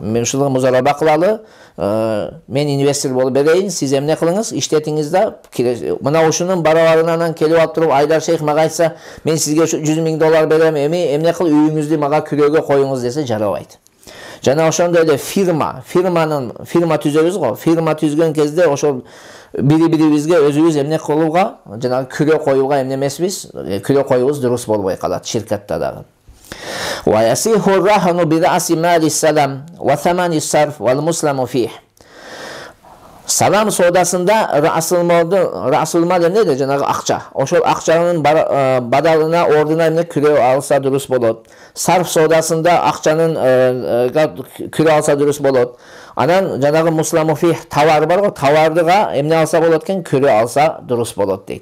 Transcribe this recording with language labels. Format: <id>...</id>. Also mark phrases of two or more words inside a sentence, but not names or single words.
<ky>Мен ушул музараба кылалы, мен инвестор болуп берейин, сиз эмне кылыңыз, иштетиңиз да, мына ушунун барабарынан келип алып туруп Айдар Шейх мага айтса, мен сизге $100,000 берем, эмне кыл, үйүңүздү мага күрөөгө коюңуз десе жарабайт. Жана ошондой эле фирма түзөбүз го. Фирма түзгөн кезде ошол бири-бирибизге өзүбүз эмне кылууга, жана күрөө коюуга эмне эмеспиз, күрөө коюубуз дурус болбой калат ширкатта дагы.</ky> <ar>ويصح الرهن برأس مال السلم وثمن الصرف والمسلم فيه.</ar> <ky>Салам соодасында расул мал эмне жанагы акча. Ошол акчанын бадалына, ордуна эмне күрөө алса дурус болот. Сарф соодасында акчанын күрөө алса дурус болот. Анан жанагы мусламуфих товар бар го, товардыга эмне алса болот экен, күрөө алса дурус болот дейт.</ky>